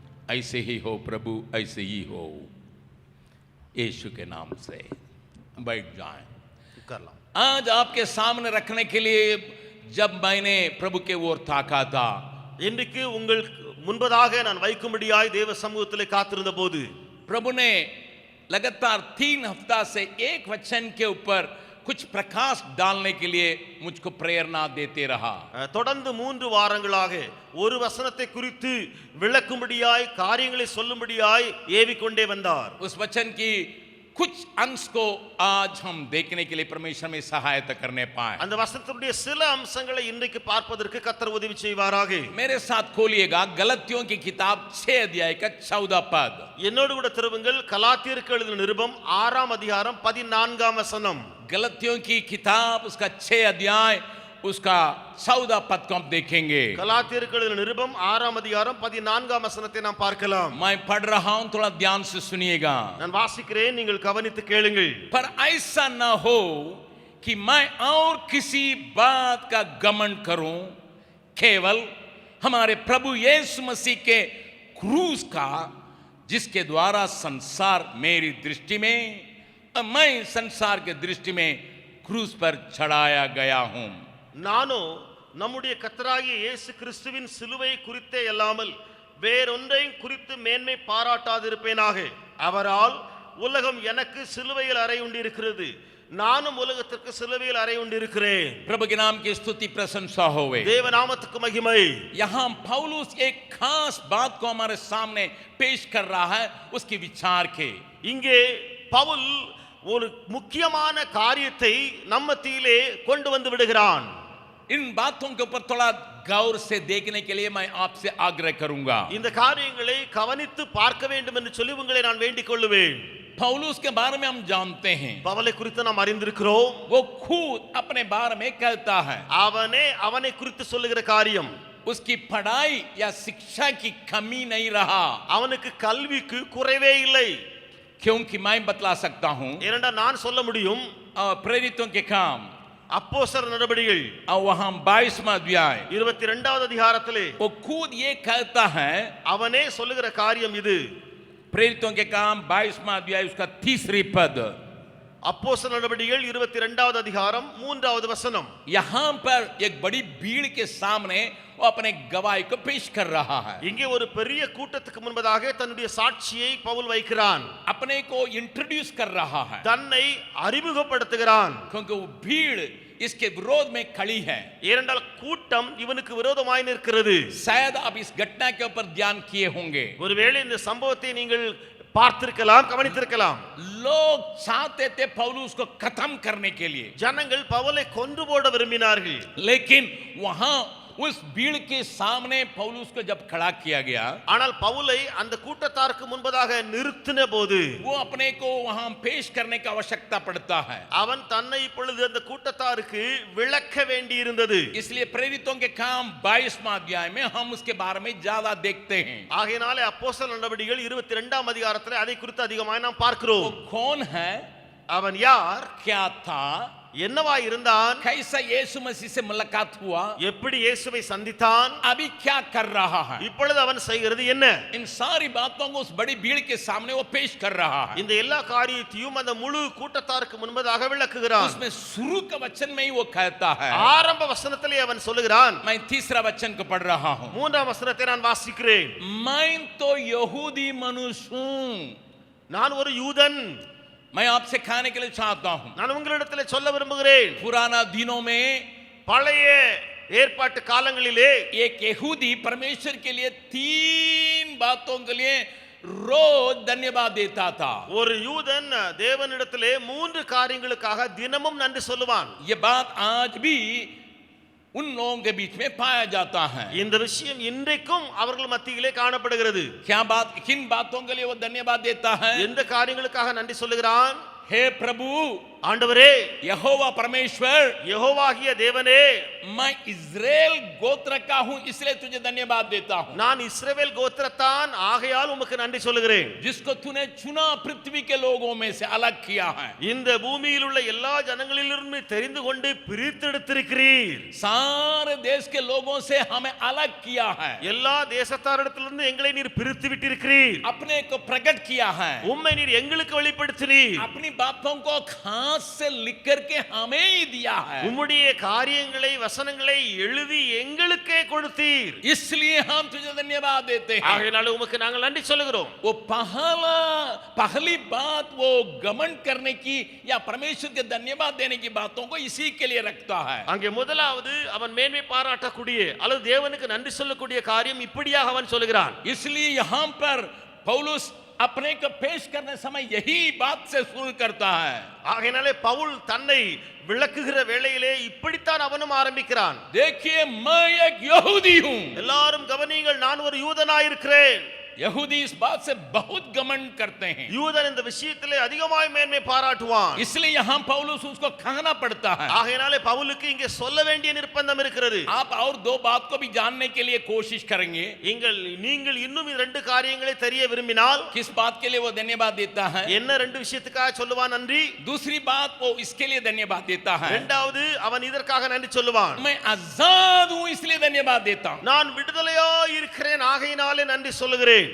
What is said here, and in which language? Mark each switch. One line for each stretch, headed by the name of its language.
Hindi: जैसे ही हो प्रभु ऐसे ही हो, यीशु के नाम से बैठ जाएं। आज आपके सामने रखने के लिए जब मैंने प्रभु के ओर ताका था,
Tamil: இன்றைக்கு உங்கள் முன்பதாக நான் வைக்கும்படியாய் தேவ சமூகத்திலே காத்திருந்த போது
Hindi: प्रभु ने लगातार 3 हफ्ता से एक वचन के ऊपर कुछ प्रकाश डालने के लिए मुझको प्रेरणा देते रहा।
Tamil: தொடர்ந்து 3 வாரங்களாக ஒரு வசனத்தை குறித்து விளக்கும்படியாய் காரியங்களை சொல்லும்படியாய் ஏவிக்கொண்டே வந்தார்।
Hindi: उस वचन की कुछ अंश को आज हम देखने के लिए परमेश्वर में सहायता करने पाए।
Tamil: அந்த வசனத்துடைய சில அம்சங்களை இன்றைக்கு பார்ப்பதற்கு கர்த்தர் உதவி செய்வாராக।
Hindi: मेरे साथ खोलिएगा गलतियों की किताब 6 अध्याय का 14 पद।
Tamil: என்னோடு கூட திருவுங்கள் கலாத்தியருக்கு எழுதின நிருபம் 6ஆம் அதிகாரம் 14ஆம் வசனம்।
Hindi: गलतियों की किताब उसका 6 अध्याय उसका 14 पद को हम देखेंगे।
Tamil: கலாத்தியருக்கு எழுதின நிருபம் 6ஆம் அதிகாரம் 14ஆம் வசனத்தை நாம் பார்க்கலாம்।
Hindi: मैं पढ़ रहा हूं, थोड़ा ध्यान से सुनिएगा।
Tamil: நான் வாசிக்கிறேன், நீங்கள் கவனித்து கேளுங்கள்।
Hindi: पर ऐसा न हो कि मैं और किसी बात का घमंड करूं, केवल हमारे प्रभु यीशु मसीह के क्रूस का, जिसके द्वारा संसार मेरी दृष्टि में और मैं संसार के दृष्टि में क्रूस पर चढ़ाया गया हूं।
Tamil: நானோ நம்முடைய கர்த்தராகிய இயேசு கிறிஸ்துவின் சிலுவை குறித்தே அல்லாமல் வேறொன்றையும் குறித்து மேன்மை பாராட்டாதிருப்பேனாக। அவரால் உலகம் எனக்கு சிலுவையில் அறை உண்டிருக்கிறது, நானும் உலகத்திற்கு சிலுவையில் அறை உண்டிருக்கிறேன்।
Hindi: प्रभु के नाम की स्तुति प्रशंसा होवे।
Tamil: தேவ நாமத்துக்கு மகிமை।
Hindi: यहां पौलुस एक खास बात को हमारे सामने पेश कर रहा है, उसकी विचार के।
Tamil: இங்கே பவுல் ஒரு முக்கியமான காரியத்தை நம்ம மத்தியிலே கொண்டு வந்து விடுகிறான்।
Hindi: इन बातों के ऊपर थोड़ा गौर से देखने के लिए मैं आपसे आग्रह करूंगा।
Tamil: இந்த காரியங்களை கவனித்து பார்க்க வேண்டும் என்று சொல்லி உங்களை நான் வேண்டிக் கொள்ளுவேன்।
Hindi: पौलुस के बारे में हम जानते हैं,
Tamil: பவுலை குறித்து நாம் அறிந்திருக்கிறோம்।
Hindi: वो खुद अपने बारे में कहता है,
Tamil: அவனை குறித்து சொல்லுகிற காரியம்,
Hindi: उसकी पढ़ाई या शिक्षा की कमी नहीं रहा।
Tamil: அவனுக்கு கல்விக்கு குறைவே இல்லை।
Hindi: क्योंकि मैं बतला सकता हूं,
Tamil: ஏனென்றா நான் சொல்ல முடியும்।
Hindi: प्रेरितों के काम
Tamil: அப்போஸ்தலர் நடபடிகள்
Hindi: और वहां 22वां अध्याय
Tamil: 22வது அதிகாரத்திலே
Hindi: वो खुद ये कहता है,
Tamil: அவனே சொல்லுகிற காரியம் இது।
Hindi: प्रेरितों के काम 22वां अध्याय उसका 3री पद।
Tamil: அப்போஸ்தலர் நடபடிகள் 22வது அதிகாரம் 3வது வசனம்।
Hindi: यहां पर एक बड़ी भीड़ के सामने वो अपने गवाही को पेश कर रहा है।
Tamil: இங்கே ஒரு பெரிய கூட்டத்துக்கு முன்பதாக தன்னுடைய சாட்சியை பவுல் வைக்கிறான்।
Hindi: अपने को इंट्रोड्यूस कर रहा है,
Tamil: தன்னை அறிமுகப்படுத்துகிறான்।
Hindi: क्योंकि वो भीड़ इसके विरोध में खड़ी है।
Tamil: ஏனென்றால் கூட்டம் இவனுக்கு விரோதமாய் நிற்கிறது।
Hindi: शायद आप इस घटना के ऊपर ध्यान किए होंगे,
Tamil: ஒருவேளை இந்த சம்பவத்தை நீங்கள் பார்த்திருக்கலாம், கவனித்திருக்கலாம்।
Hindi: लोग चाहते थे पौलुस को खत्म करने के लिए,
Tamil: ஜனங்கள் பவுலை கொன்று போட விரும்பினார்கள்।
Hindi: लेकिन वहां उस भीड़ के सामने पौलुस को जब खड़ा किया गया,
Tamil: ஆனால் பவுலை அந்த கூட்டத்தாருக்கு முன்பதாக நிறுத்தின போது
Hindi: वो अपने को वहां पेश करने की आवश्यकता पड़ता है।
Tamil: அவன் தன்னை இப்பொழுது அந்த கூட்டத்தாருக்கு விளக்க வேண்டியிருந்தது।
Hindi: इसलिए प्रेरितों के काम 22वां अध्याय में हम उसके बारे में ज्यादा देखते हैं।
Tamil: ஆகையினாலே அப்போஸ்தலர் நடபடிகள் 22ஆம் அதிகாரத்திலே அதை குறித்து அதிகமாக நாம் பார்க்கிறோம்।
Hindi: वो कौन है,
Tamil: அவன் யார்,
Hindi: क्या था,
Tamil: என்னவா இருந்தான்,
Hindi: कैसा यीशु मसीह से मुलाकात हुआ,
Tamil: எப்படி இயேசுவை சந்தித்தான்,
Hindi: अभी क्या कर रहा है,
Tamil: இப்பொழுது அவன் செய்கிறது என்ன,
Hindi: इन सारी बातों को उस बड़ी भीड़ के सामने वो पेश कर रहा है।
Tamil: இந்த எல்லா காரியத்தையும் அந்த முழு கூட்டத்தாருக்கு முன்பதாக விளக்குகிறான்।
Hindi: उसमें शुरू का वचन में ही वो कहता है,
Tamil: ஆரம்ப வசனத்திலே அவன் சொல்லுகிறான்।
Hindi: मैं 3रा वचन को पढ़ रहा हूं,
Tamil: 3ஆம் வசனத்தை நான் வாசிக்கிறேன்।
Hindi: मैं तो यहूदी मनुष्य हूं,
Tamil: நான் ஒரு யூதன்।
Hindi: मैं आपसे कहने के लिए चाहता हूं,
Tamil: நான் உங்களிடத்திலே சொல்ல விரும்புகிறேன்,
Hindi: पुराना दिनों में
Tamil: பழைய ஏற்பாட்டு காலங்களிலே
Hindi: एक यहूदी परमेश्वर के लिए 3 बातों के लिए रोज धन्यवाद देता था।
Tamil: ஒரு யூதன் தேவனிடத்திலே 3 காரியங்களுக்காக தினமும் நன்றி சொல்லுவான்।
Hindi: ये बात आज भी उन लोगों के बीच में पाया जाता है।
Tamil: இந்த விஷயம் இன்றைக்கும் அவர்கள் மத்தியிலே காணப்படுகிறது।
Hindi: क्या बात, किन बातों के लिए वो धन्यवाद देता है?
Tamil: எந்த காரியங்களுக்காக நன்றி சொல்லுகிறான்?
Hindi: हे प्रभु,
Tamil: ஆண்டவரே
Hindi: यहोवा परमेश्वर
Tamil: யெகோவாகிய தேவனே
Hindi: मैं इस्राएल गोत्र का हूं इसलिए तुझे धन्यवाद देता हूं
Tamil: நான் இஸ்ரவேல் கோத்திரத்தான் ஆகையால் உமக்கு நன்றி சொல்லுகிறேன்
Hindi: जिसको तूने चुना पृथ्वी के लोगों में से अलग किया है
Tamil: இந்த பூமியில் உள்ள எல்லா ஜனங்களிலிருந்து தெரிந்து கொண்டு பிரித்தெடுத்திருக்கிறீர்
Hindi: सारे देश के लोगों से हमें अलग किया है
Tamil: எல்லா தேசத்தாரிடத்திலிருந்து எங்களை நீர் பிரித்து விட்டிருக்கிறீர்
Hindi: अपने को प्रकट किया है
Tamil: உம்மை நீர் எங்களுக்கு வெளிப்படுத்தினீர்
Hindi: अपनी बातों को खास से लिख करके हमें ही दिया है
Tamil: உம்முடைய காரியங்களை வசனங்களை எழுதி எங்களுக்கே கொடுத்தீர்
Hindi: इसलिए हम तुझे धन्यवाद देते हैं
Tamil: ஆகையால உமக்கு நாங்கள் நன்றி சொல்லுகிறோம்
Hindi: वो पहली बात वो गमन करने की या परमेश्वर के धन्यवाद देने की बातों को इसी के लिए रखता है
Tamil: அங்கே முதலாவது அவன் மேன்மை பாராட்டக்கூடிய அல்லது தேவனுக்கு நன்றி சொல்லக்கூடிய காரியம் இப்படியாக அவன் சொல்கிறான்
Hindi: इसलिए यहां पर पौलुस अपने को पेश करने समय यही बात से शुरू करता है
Tamil: ஆகையாலே பவுல் தன்னை விளக்குகிற வேளையிலே இப்படித்தான் அவனும் ஆரம்பிக்கிறான்
Hindi: देखिए मैं एक यहूदी हूं
Tamil: எல்லாரும் கவனியுங்கள் நான் ஒரு யூதனாய் இருக்கிறேன்
Hindi: यहूदी इस बात से बहुत घमंड करते हैं
Tamil: யூதன் இந்த விஷயத்திலே அதிகமாய் மேன்மை பாராட்டுவான்
Hindi: इसलिए यहां पौलुस उसको कहना पड़ता है
Tamil: ஆகையாலே பவுலுக்கு இங்கே சொல்ல வேண்டிய நிர்பந்தம் இருக்கிறது
Hindi: आप और दो बात को भी जानने के लिए कोशिश करेंगे
Tamil: நீங்கள் இன்னும் இந்த ரெண்டு காரியங்களை தெரிய விரும்பினால்
Hindi: किस बात के लिए वो धन्यवाद देता है
Tamil: என்ன ரெண்டு விஷயத்துக்காக சொல்லுவான் நன்றி
Hindi: दूसरी बात वो इसके लिए धन्यवाद देता है
Tamil: இரண்டாவது அவன் இதற்காக நன்றி சொல்லுவான்
Hindi: मैं आजाद हूं इसलिए धन्यवाद देता हूं
Tamil: நான் விடுதலையாய் இருக்கிறேன் ஆகையினாலே நன்றி சொல்லுகிறேன்